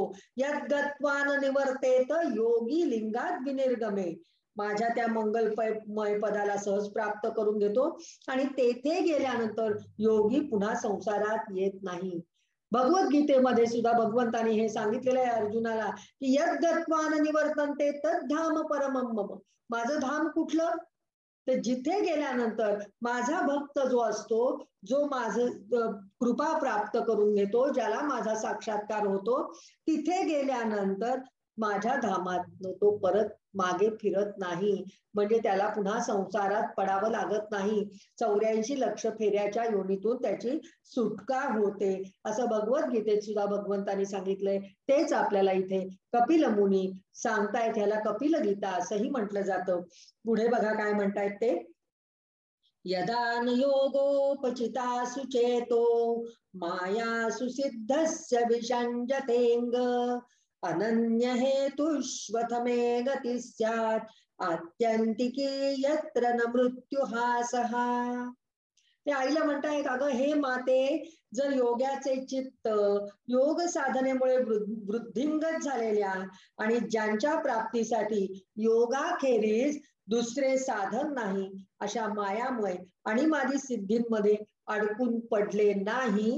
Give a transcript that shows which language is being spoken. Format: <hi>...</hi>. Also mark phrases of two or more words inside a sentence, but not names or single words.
<sa>यद्गत्वान निवर्तेत योगी लिंगात विनिर्गमे.</sa> <mr>माझ्या त्या मंगलमय पदाला सहज प्राप्त करून घेतो आणि तेथे गेल्यानंतर योगी पुन्हा संसारात येत नाही. भगवद्गीतेमध्ये सुद्धा भगवंताने हे सांगितलेलं आहे अर्जुनाला की</mr> <sa>यद्गत्वान निवर्तन्ते तद्धाम परमं मम.</sa> <mr>माझं धाम कुठलं? तर जिथे गेल्यानंतर माझा भक्त जो असतो, जो माझं कृपा प्राप्त करून घेतो, ज्याला माझा साक्षात्कार होतो, तिथे गेल्यानंतर माझ्या धामात तो परत मागे फिरत नाही, म्हणजे त्याला पुन्हा संसारात पडावं लागत नाही. 84 लक्ष फेऱ्याच्या योनीतून त्याची सुटका होते, असं भगवद्गीतेत सुद्धा भगवंतांनी सांगितलंय. तेच आपल्याला इथे कपिल मुनी सांगतायत, ह्याला कपिल गीता असंही म्हटलं जातं. पुढे बघा काय म्हणतायत ते,</mr> <sa>यदा योगोपचिता सुचेतो माया सुसिद्धस्य विषंजतेंग अनन्य हेतुष्वथमे गती स्यात् आत्यंतिकी यत्र न मृत्युहासः.</sa> <mr>ते आईला म्हणतायत, अगं हे माते, जर योगाचे चित्त योग साधनेमुळे वृद्धिंगत झालेल्या आणि ज्यांच्या प्राप्तीसाठी योगाखेरीज दुसरे साधन नाही अशा मायामय आणि मादी सिद्धींमध्ये अडकून पडले नाही.</mr>